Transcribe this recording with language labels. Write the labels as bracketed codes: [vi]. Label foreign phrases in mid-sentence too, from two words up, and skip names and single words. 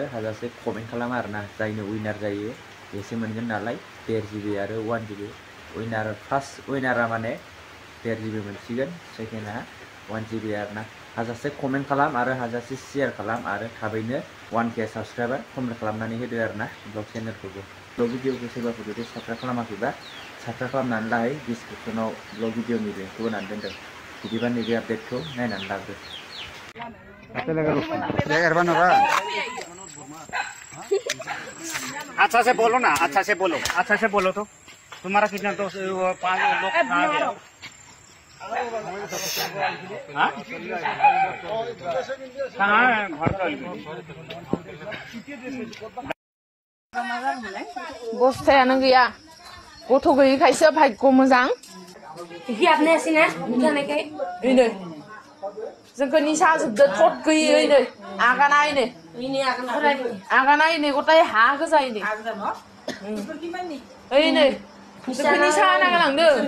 [brx] हाजासे कमेन्ट खालाम आरोना जायनो उइनार जायो बेसो मोनगोन नालाय 1.5 GB आरो 1 GB उइनार फार्स्ट उइनारा माने 1.5 GB मोनसिगोन सेकेन्डआ 1 GB आरोना हाजासे कमेन्ट खालाम आरो हाजासे शेयार खालाम आरो थाबैनो 1K [en] subscriber complete [brx] खालामनानै होदो आरोना ब्लग चेनेलखौबो ब्लग भिडिअखौ सोरबाफोर जुदि साबस्क्राइब खालामाखैबा साबस्क्राइब खालामनानै लाहै डिसक्रिपसनाव ब्लग भिडिअनि लिंकखौ होनानै दोनदों बिदिबा नैबे आपडेटखौ नायनानै लाग्रो [hi] अच्छा से बोलो ना, अच्छा से बोलो, अच्छा से बोलो तो। तुम्हारा कितना दोस्त 5 लोग हाँ? कहाँ है घर का? [brx] बस्थायानो गैया गथ' गैयैखायसो भाग्य मोजां हियाबनायासैना जानायखाय ओइनै जोंखौ निसा जोबदो थद गैयै ओइनै आगानायनै गटाय हा गोजायनै ओइनै जोंखौ निसा नागालांदो